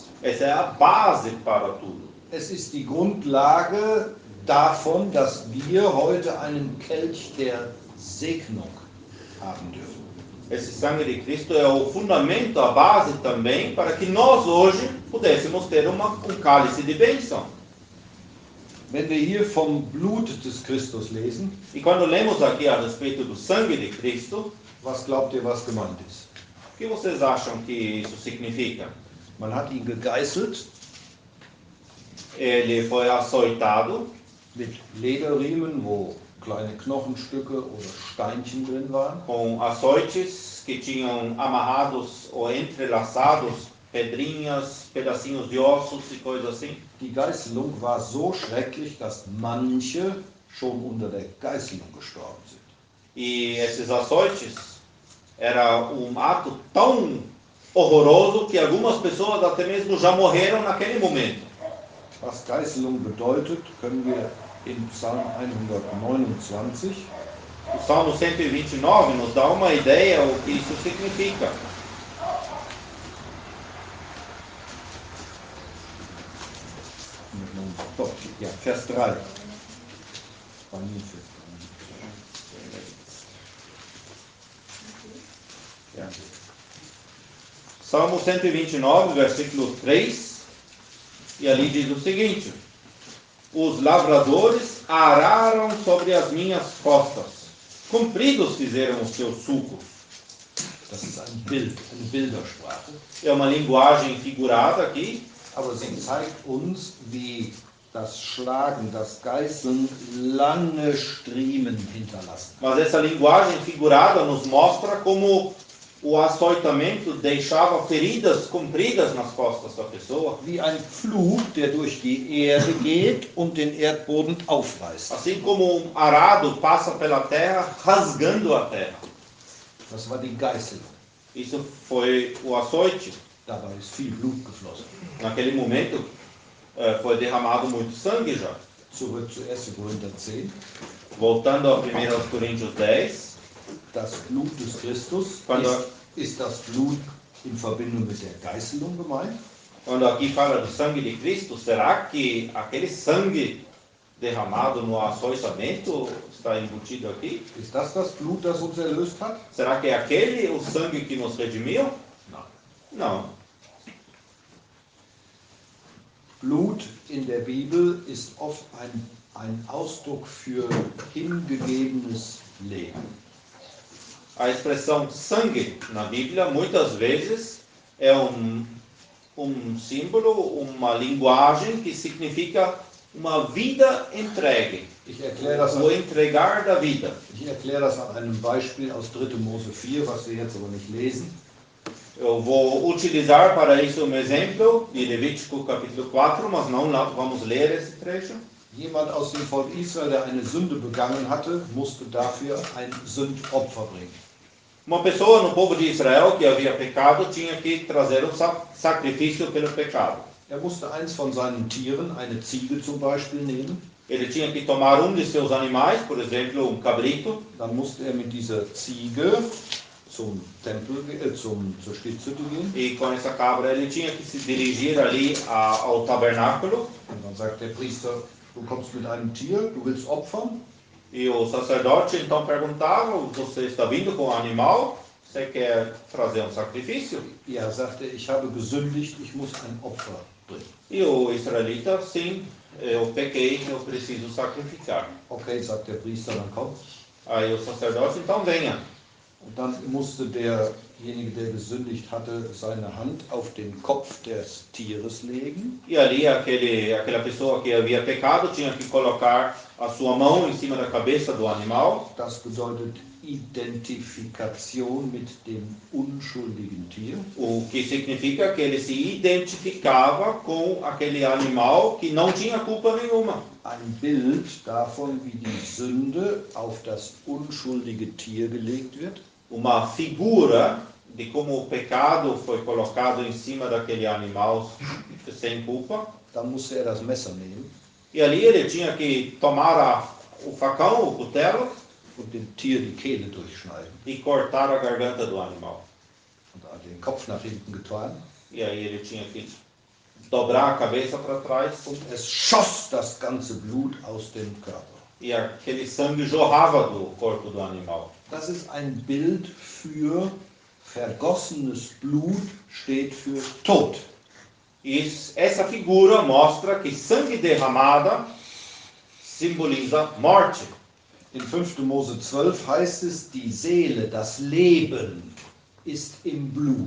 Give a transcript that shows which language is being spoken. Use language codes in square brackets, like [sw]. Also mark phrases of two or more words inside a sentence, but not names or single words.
[pt] essa é a base para tudo. [de] Es ist die Grundlage davon, dass wir heute einen Kelch der Segnung haben dürfen. [pt] Esse sangue de Cristo é o fundamento, a base também, para que nós hoje pudéssemos ter um cálice de bênção. [de] Wenn wir hier vom Blut des Christus lesen, [pt] E quando lemos aqui a respeito do sangue de Cristo, [de] was glaubt ihr, was gemeint ist? [pt] o que vocês acham que isso significa? [de] Man hat ihn gegeißelt [pt] Ele foi açoitado [de] mit Lederriemen, wo kleine Knochenstücke oder Steinchen drin waren. [pt] com açoites que tinham amarrados ou entrelaçados pedrinhas, pedacinhos de ossos e coisas assim. [de] Die Geißelung war so schrecklich, dass manche schon unter der Geißelung gestorben sind. [pt] E esses açoites era ato tão horroroso que algumas pessoas até mesmo já morreram naquele momento. [de] Was Geißelung bedeutet, können wir in Psalm 129. [pt] O Salmo 129 nos dá uma ideia o que isso significa. [de] Doch, ja, Vers 3. Ja. [pt] Salmo 129, versículo 3, e ali diz o seguinte: os lavradores araram sobre as minhas costas, compridos fizeram os seus sulcos. [de] Das ist ein Bild, eine Bildersprache. [pt] É uma linguagem figurada aqui, [de] Aber sie zeigt uns, wie das Schlagen, das Geißeln lange Striemen hinterlassen. [pt] mas essa linguagem figurada nos mostra como o açoitamento deixava feridas compridas nas costas da pessoa, [de] Wie ein Pflug, der durch die Erde geht und den Erdboden aufreißt. [pt] assim como arado passa pela terra, rasgando a terra. [de] Das war die Geißelung. [pt] Isso foi o açoite. [de] Dabei ist viel Blut geflossen. [pt] Naquele momento foi derramado muito sangue já. [de] Zurück zu 1. Korinther 10. [pt] Voltando a 1 Coríntios 10, [de] Das Blut des Christus ist das Blut in Verbindung mit der Geißelung gemeint? [pt] quando aqui fala do sangue de Cristo, será que aquele sangue derramado no açoitamento está embutido aqui? [de] Ist das das Blut, das uns erlöst hat? [pt] Será que é aquele o sangue que nos redimiu? [de] Nein. [pt] Não. [de] Blut in der Bibel ist oft ein Ausdruck für hingegebenes Leben. [pt] A expressão sangue na Bíblia muitas vezes é um símbolo, uma linguagem que significa uma vida entregue. [de] Ich erkläre das, [pt] o entregar da vida. [de] an einem Beispiel aus 3. Mose 4, was wir jetzt aber nicht lesen. [pt] Eu vou utilizar para isso um exemplo de Levítico capítulo 4, mas não vamos ler esse trecho. [de] Jemand aus dem Volk Israel, der eine Sünde begangen hatte, musste dafür ein Sündopfer bringen. [pt] Uma pessoa no povo de Israel que havia pecado tinha que trazer um sacrifício pelo pecado. [de] Er musste eins von seinen Tieren, eine Ziege zum Beispiel, nehmen. [pt] Ele tinha que tomar de seus animais, por exemplo, cabrito. [de] Dann musste er mit dieser Ziege zum Tempel, zur Stiftshütte gehen. [pt] E com essa cabra ele tinha que se dirigir ali ao tabernáculo. [de] Und dann sagt der Priester, du kommst mit einem Tier, du willst opfern. [pt] E o sacerdote então perguntava, você está vindo com um animal? Você quer trazer sacrifício? [de] Ja, sagte er, ich habe gesündigt, ich muss ein Opfer bringen. [pt] E o israelita, sim, eu pequei, eu preciso sacrificar. [de] Okay, sagt der Priester, dann komm. [pt] Aí o sacerdote, então venha. [de] Und dann musste derjenige, der gesündigt hatte, seine Hand auf den Kopf des Tieres legen. [pt] E ali aquela pessoa que havia pecado tinha que colocar a sua mão em cima da cabeça do animal. [de] Das bedeutet Identifikation mit dem unschuldigen Tier. [pt] O que significa que ele se identificava com aquele animal que não tinha culpa nenhuma. [de] Ein Bild davon, wie die Sünde auf das unschuldige Tier gelegt wird. [pt] Uma figura de como o pecado foi colocado em cima daquele animal sem culpa. [de] Dann musste er das Messer nehmen. [pt] E ali ele tinha que tomar o facão, o cutelo, [de] und dem Tier die Kehle durchschneiden. [pt] E cortar a garganta do animal. [de] Und den Kopf nach hinten getan. [pt] E aí ele tinha que dobrar a cabeça para trás. [de] Und es schoss das ganze Blut aus dem Körper. [pt] E aquele sangue jorrava do corpo do animal. [de] Das ist ein Bild für vergossenes Blut, steht für Tod. [pt] E essa figura mostra que sangue derramada simboliza morte. [de] In 5. Mose 12 heißt es, die Seele, das Leben ist im Blut.